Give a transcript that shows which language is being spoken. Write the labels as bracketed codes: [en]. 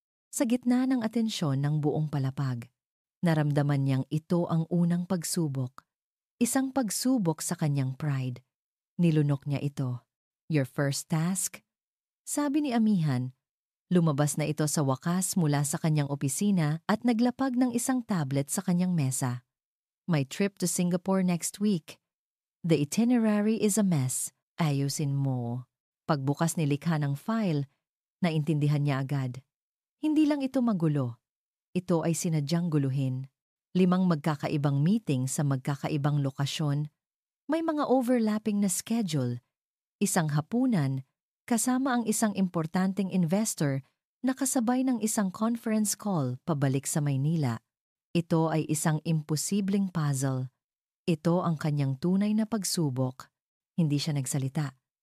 [tl] Sa gitna ng atensyon ng buong palapag, naramdaman niyang ito ang unang pagsubok. Isang pagsubok sa kanyang pride. Nilunok niya ito. [en] Your first task? [tl] Sabi ni amihan. Lumabas na ito sa wakas mula sa kanyang opisina at naglapag ng isang tablet sa kanyang mesa. [en] My trip to Singapore next week. The itinerary is a mess. [tl] Ayusin mo. Pagbukas ni likha ng file, naintindihan niya agad. Hindi lang ito magulo. Ito ay sinadyang guluhin. 5 magkakaibang meeting sa magkakaibang lokasyon. May mga overlapping na schedule. Isang hapunan, kasama ang isang importanteng investor na kasabay ng isang conference call pabalik sa Maynila. Ito ay isang imposibleng puzzle. Ito ang kanyang tunay na pagsubok. Hindi siya nagsalita.